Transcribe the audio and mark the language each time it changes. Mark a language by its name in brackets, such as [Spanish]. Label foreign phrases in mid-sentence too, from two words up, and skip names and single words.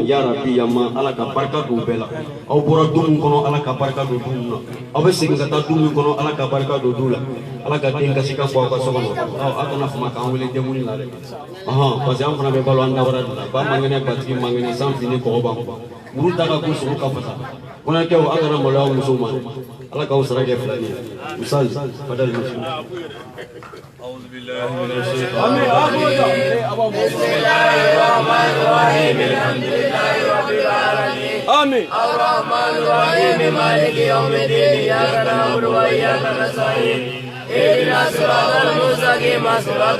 [Arabic] يا ربي [Bambara] yama ala ka barika don bɛɛ la aw bɔra du min kɔnɔ ala ka barika don du min na aw bɛ segin ka taa du min kɔnɔ ala ka barika don du la ala ka den kasi ka bɔ aw ka so kɔnɔ aw kana fama k'an wele denkundi la dɛ [French] parce que [Bambara] an fana bɛ balo an dabara de la ba mangɛnɛ batigi mangɛnɛ san fini kɔgɔ b'an kɔ muru ta ka go sogo ka fasa kɔɲɔkɛw aw kana maloya aw musow ma ala k'aw sara kɛ filani ye misali fadali muso [Arabic] أعوذ بالله من الشيطان الرجيم بسم الله الرحمن الرحيم الحمد لله رب العالمين آمين الرحمن الرحيم مالك يوم الدين إياك نعبد وإياك نستعين اهدنا الصراط المستقيم صراط